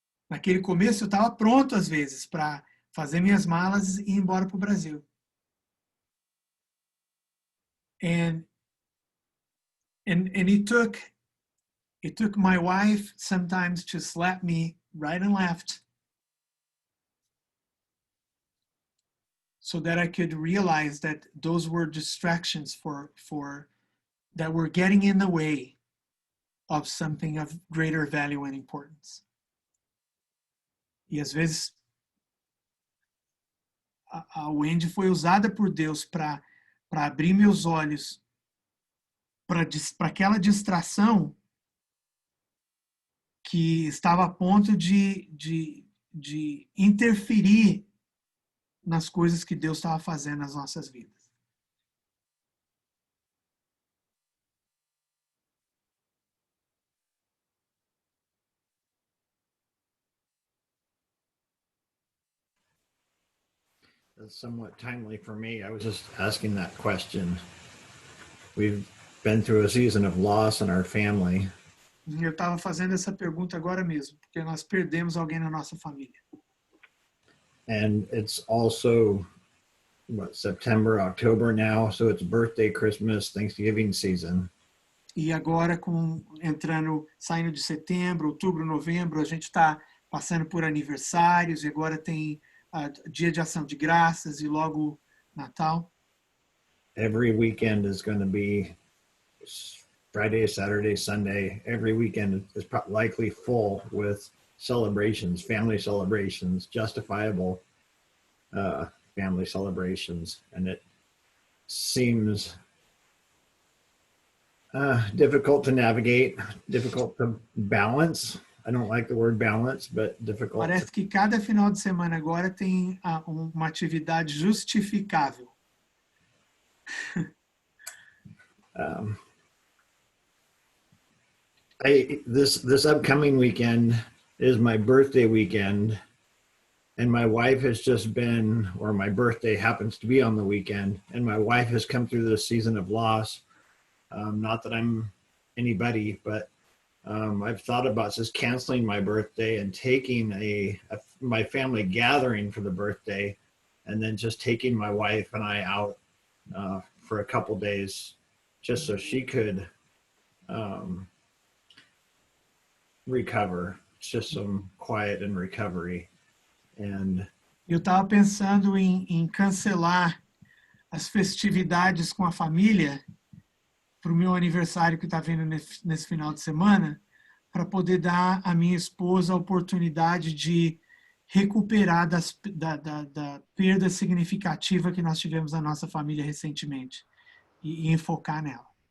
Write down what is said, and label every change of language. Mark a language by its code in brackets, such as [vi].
[pt] Naquele começo, eu estava pronto, às vezes, para fazer minhas malas e ir embora para o Brasil. [en] And it took my wife sometimes to slap me right and left so that I could realize that those were distractions for that were getting in the way of something of greater value and importance. [pt] E às vezes a Wendy foi usada por Deus para abrir meus olhos para aquela distração que estava a ponto de interferir nas coisas que Deus estava fazendo nas nossas vidas. [en] That's somewhat timely for me. I was just asking that question. We've been through a season of loss in our family. [pt] Eu estava fazendo essa pergunta agora mesmo, porque nós perdemos alguém na nossa família. [en] And it's also September, October now, so it's birthday, Christmas, Thanksgiving season. [pt] E agora, saindo de setembro, outubro, novembro, a gente está passando por aniversários, e agora tem dia de ação de graças e logo Natal. [en] Every weekend is going to be Friday, Saturday, Sunday. Every weekend is likely full with celebrations, family celebrations, justifiable family celebrations. And it seems difficult to navigate, difficult to balance. I don't like the word balance, but difficult. [pt] Parece que cada final de semana agora tem uma atividade justificável. [en] This upcoming weekend is my birthday weekend, and my wife has just been, or my birthday happens to be on the weekend, and my wife has come through this season of loss. Not that I'm anybody, but I've thought about just canceling my birthday and taking my family gathering for the birthday, and then just taking my wife and I out for a couple days, just so she could recover. It's just some quiet and recovery. And [pt] eu estava pensando em cancelar as festividades com a família para o meu aniversário que está vindo nesse final de semana, para poder dar à minha esposa a oportunidade de recuperar da perda significativa que nós tivemos na nossa família recentemente e enfocar nela.